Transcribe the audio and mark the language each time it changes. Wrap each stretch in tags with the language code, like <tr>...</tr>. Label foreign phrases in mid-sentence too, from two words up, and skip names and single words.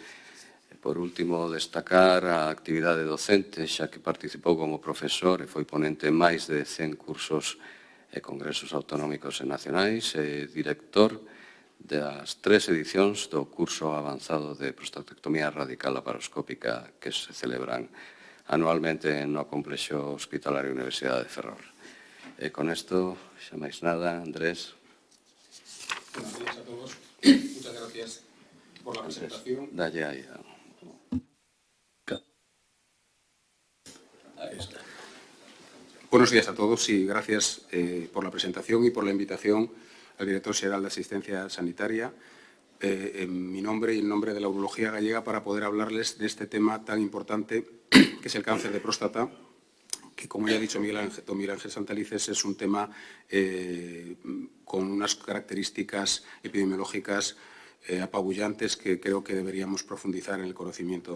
<gl>Por último, destacar a actividade docente, xa que participou como profesor e foi ponente en máis de 100 cursos e congresos autonómicos e nacionais, e director das 3 edicións do curso avanzado de prostatectomía radical laparoscópica que se celebran anualmente no Complexo Hospitalario Universidade de Ferrol. E con isto, xa máis nada, Andrés.</gl> <es>Buenos días a todos. Muchas gracias por la presentación.</es> <gl>Dalle aí.</gl> <es>Ahí está. Buenos días a todos y gracias por la presentación y por la invitación al Director Xeral de Asistencia Sanitaria, en mi nombre y en nombre de la urología gallega, para poder hablarles de este tema tan importante que es el cáncer de próstata, que, como ya ha dicho don Miguel Ángel Santalices, es un tema con unas características epidemiológicas apabullantes que creo que deberíamos profundizar en el conocimiento.</es>